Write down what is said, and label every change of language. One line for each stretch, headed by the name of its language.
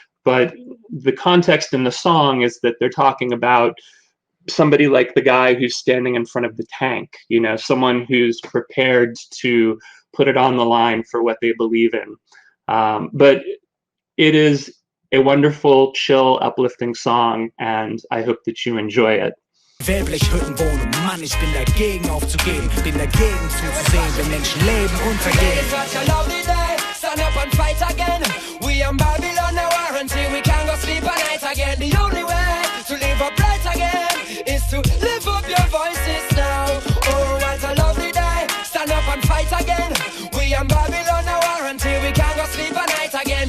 English: But the context in the song is that they're talking about somebody like the guy who's standing in front of the tank, you know, someone who's prepared to put it on the line for what they believe in. But it is a wonderful, chill, uplifting song, and I hope that you enjoy it.
German: Wellblechhütten Mann, ich bin dagegen aufzugeben, bin dagegen zuzusehen, wenn Menschen leben untergehen.
English: Stand up and fight again. We in Babylon now until we can go sleep at night again. The only way to live upright again is to lift up your voices now. Oh, what a lovely day. Stand up and fight again. We in Babylon now until we can go sleep at night again.